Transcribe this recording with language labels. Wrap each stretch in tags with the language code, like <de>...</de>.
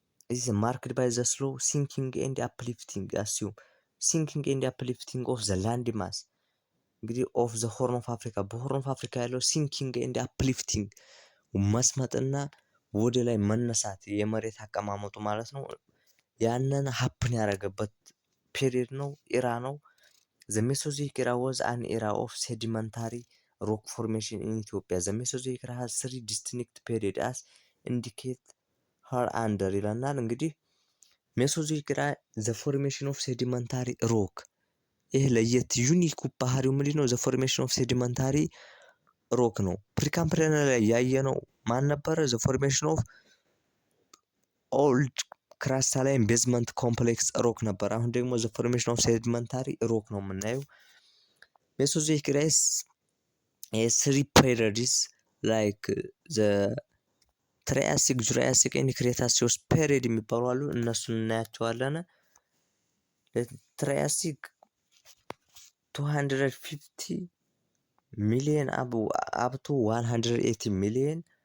<en>is marked by the slow sinking and uplifting assume sinking and uplifting of the land mass እንግዲህ ኦፍ ዘ ሆርን ኦፍ አፍሪካ በሆርን ኦፍ አፍሪካ ያለው ሲንኪንግ ኤንድ አፕሊፍቲንግ</en> <am>መስመጥና ወደ ላይ መነሳት የመሬት አቀማመጡ ማለት ነው። ያንን ሀፕን ያደረገበት ፔሪድ ነው፣ ኢራ ነው።</am> <en>ዘ ሜሶዞይክ ኢራ was an era of sedimentary rock formation in Ethiopia. The Mesozoic era has 3 distinct periods as indicate her under</en> <am>ይለናል።</am> <en>እንግዲህ ሜሶዞይክ ኢራ the formation of sedimentary rock</en> <am>ይሄ ለየት ዩኒክ ባህሪው ምንድነው?</am> <en>ዘ ፎርሜሽን ኦፍ ሴዲመንታሪ ሮክ</en> <am>ነው። ፕሪካምፕሪያን ላይ ያየነው ማን ነበረ?</am> <en>ዘ ፎርሜሽን ኦፍ ኦልድ ክራስታላይን ቤዝመንት ኮምፕሌክስ ሮክ</en> <am>ነበር። አሁን ደግሞ</am> <en>ዘ ፎርሜሽን ኦፍ ሴዲመንታሪ ሮክ</en> <am>ነው የምናየው።</am> <en>ሜሶዞይክ ኢራ ስሪ ፔሪድስ ላይክ ዘ ትራያሲክ፣ ጁራሲክ ኤንድ ክሬታሲዮስ ፔሪድ</en> <am>የሚባሉ አሉ። እነሱን እናያቸዋለን።</am> <en>ትራያሲክ 250 million up to 180 million.</en>